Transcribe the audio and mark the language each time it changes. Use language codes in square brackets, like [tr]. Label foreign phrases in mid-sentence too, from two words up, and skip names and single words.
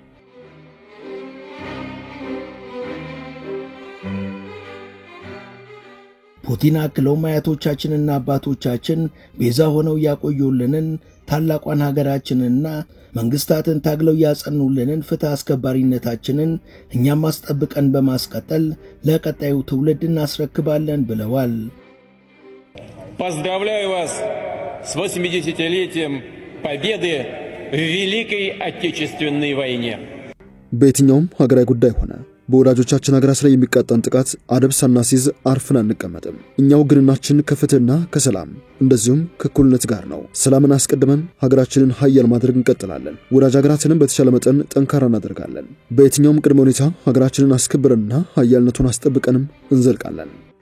[am] ፑቲን አክለው አያቶቻችንና አባቶቻችን ቤዛ ሆነው ያቆዩልንን ታላቋን ሀገራችንና መንግስታትን ታግለው ያጸኑልንን ፍትህ አስከባሪነታችንን እኛም አስጠብቀን በማስቀጠል ለቀጣዩ ትውልድ እናስረክባለን ብለዋል። [ru] Поздравляю вас с 80-летием победы в Великой Отечественной войне. [am] በየትኛውም ሀገራዊ ጉዳይ ሆነ በወዳጆቻችን ሀገራት ላይ የሚቃጣን ጥቃት አደብ ሳናሲዝ አርፈን አንቀመጥም። እኛው ግንናችን ከፍትህና ከሰላም እንደዚሁም ከእኩልነት ጋር ነው። ሰላምን አስቀድመን ሀገራችንን ኃያል ማድረግ እንቀጥላለን። ወዳጅ ሀገራችንን በተሻለ መጠን ጠንካራ እናደርጋለን። በየትኛውም ቅድመ ሁኔታ ሀገራችንን አስከብረንና ኃያልነቱን አስጠብቀንም እንዘልቃለን።